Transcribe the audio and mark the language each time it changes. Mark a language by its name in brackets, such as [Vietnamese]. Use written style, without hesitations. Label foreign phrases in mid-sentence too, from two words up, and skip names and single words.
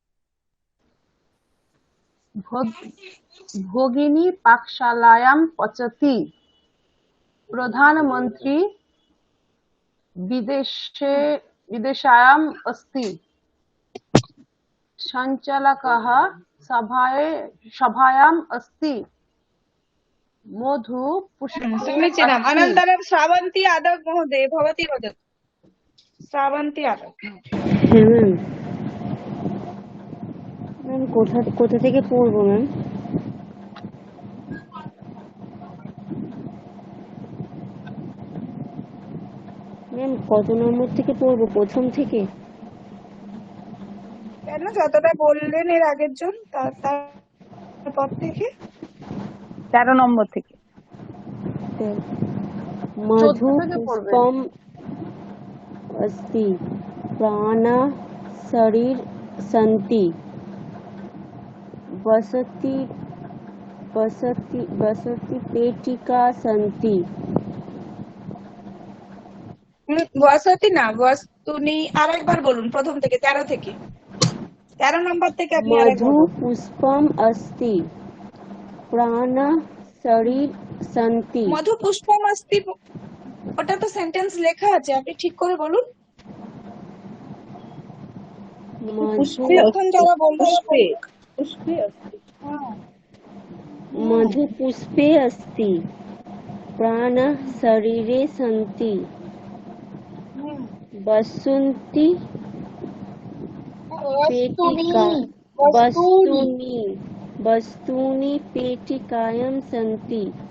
[Sanskrit] भोगिनी पाकशालायां पचति प्रधानमन्त्री विदेशायाम् अस्ति सञ्चालकः सभायाम् अस्ति मधु पुष्पे समीचीनम् अनन्तरं श्रावन्ती यादव महोदय भवती वदतु श्रावन्ती यादव [Bangla] হ্যাঁ ম্যাম ম্যাম কোথা থেকে পড়বো ম্যাম ম্যাম কত নম্বর থেকে পড়বো প্রথম থেকে কেন যতটা বললেন এর আগের জন তারপর থেকে 13 নম্বর থেকে [Sanskrit] मधु पुष्पम अस्ति प्राण शरीर सन्ति वसति वसति वसति पेटिका सन्ति वसति ना वस्तुनि [Bangla] আরেকবার বলুন প্রথম থেকে 13 থেকে 13 নম্বর থেকে আপনি [Sanskrit] मधु पुष्पम अस्ति प्राण शरीर सन्ति মধু পুষ্পম अस्ति [Bangla] ওটা তো সেন্টেন্স লেখা আছে আপনি ঠিক করে বলুন এখন যারা বলবো [Sanskrit] পুষ্পে अस्ति मधु पुष्पे अस्ति प्राण शरीरे सन्ति वसन्ति पेटिका वस्तूनि पेटिकायां सन्ति